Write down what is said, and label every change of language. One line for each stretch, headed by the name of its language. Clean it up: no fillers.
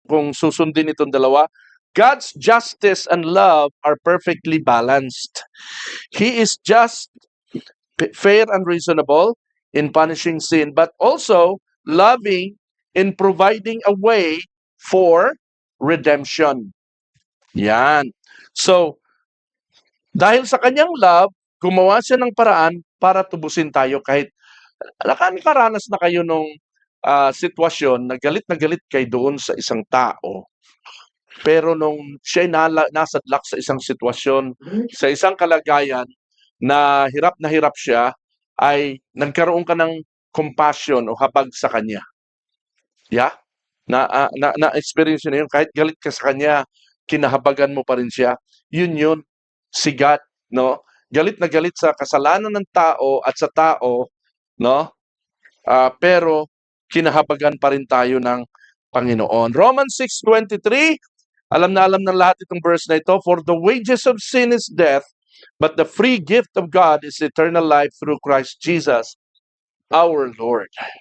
Filipino: Kung susundin itong dalawa,
English: God's justice and love are perfectly balanced. He is just, fair and reasonable in punishing sin, but also loving in providing a way for redemption.
Filipino: Yan. So, dahil sa kanyang love, gumawa siya ng paraan para tubusin tayo kahit nakaranas na kayo nung sitwasyon na galit kayo doon sa isang tao. Pero nung siya nasadlak sa isang sitwasyon, sa isang kalagayan na hirap siya, ay nagkaroon ka ng compassion o habag sa kanya. Yeah? Na-experience na yun. Kahit galit ka sa kanya, kinahabagan mo pa rin siya. Yun, si God, no? Galit na galit sa kasalanan ng tao at sa tao, no? Pero kinahabagan pa rin tayo ng Panginoon.
English: Romans 6:23,
Filipino: alam ng lahat itong verse na ito,
English: for the wages of sin is death, but the free gift of God is eternal life through Christ Jesus, our Lord.